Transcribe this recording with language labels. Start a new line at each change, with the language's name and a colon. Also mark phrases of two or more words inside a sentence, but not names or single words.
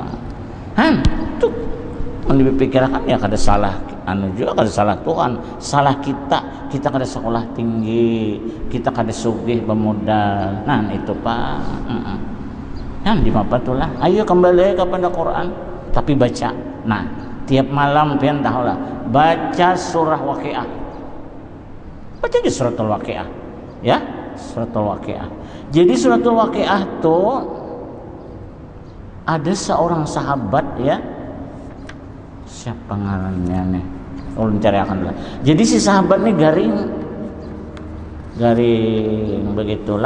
Banjar: Tuh dipikirkan ya kada salah anu juga kada salah Tuhan, salah kita kada sekolah tinggi, kita kada sugih bermodal. Nah itu Pak. Di mapa tulah. Ayo kembali kepada Quran tapi baca. Nah, tiap malam pian tahulah baca surah Waqiah. Baca di suratul Waqiah. Ya, suratul Waqiah. Jadi suratul Waqiah tuh ada seorang sahabat ya. Siapa ngarannya nih? Ulun cari akan dulu. Jadi si sahabat nih garing begitulah.